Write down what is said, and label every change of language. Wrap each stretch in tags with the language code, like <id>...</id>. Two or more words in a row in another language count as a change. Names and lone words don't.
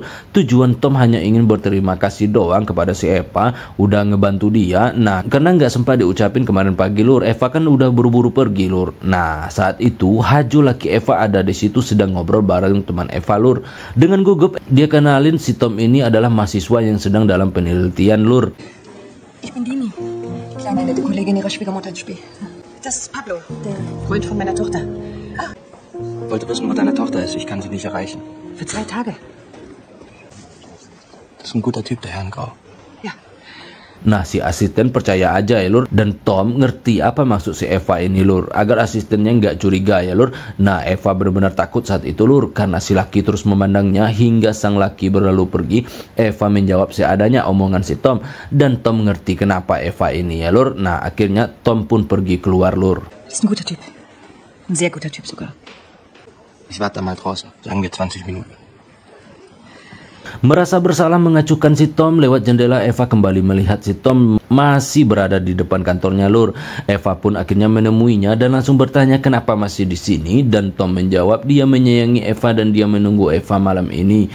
<id>Tujuan Tom hanya ingin berterima kasih doang kepada si Eva udah ngebantu dia. Nah, karena nggak sempat diucapin kemarin pagi lur, Eva kan udah buru-buru pergi lur. Nah, saat itu Hajo laki Eva ada di situ sedang ngobrol bareng teman Eva lur. Dengan gugup dia kenalin si Tom ini adalah mahasiswa yang sedang dalam penelitian lur.</id> <de>Ich bin Dini, die kleine nette Kollegin ihrer Schwiegermutter ins Spiel. Das ist Pablo, der Freund von meiner Tochter. Ich wollte wissen, wo deine Tochter ist. Ich kann sie nicht erreichen. Für 2 Tage. Das ist ein guter Typ, der Herr in Grau. Ja.</de> <id>Nah, si asisten percaya aja ya lur, dan Tom ngerti apa maksud si Eva ini lur, agar asistennya nggak curiga ya lur. Nah, Eva benar-benar takut saat itu lur, karena si laki terus memandangnya hingga sang laki berlalu pergi. Eva menjawab seadanya omongan si Tom, dan Tom ngerti kenapa Eva ini ya lur. Nah, akhirnya Tom pun pergi keluar lur.</id> <de>Das ist ein guter Typ. Ein sehr guter Typ sogar. Ich warte mal draußen. Sagen wir 20 Minuten.</de> <id>Merasa bersalah mengacukan si Tom lewat jendela, Eva kembali melihat si Tom masih berada di depan kantornya lur. Eva pun akhirnya menemuinya dan langsung bertanya kenapa masih di sini, dan Tom menjawab dia menyayangi Eva dan dia menunggu Eva malam ini.</id>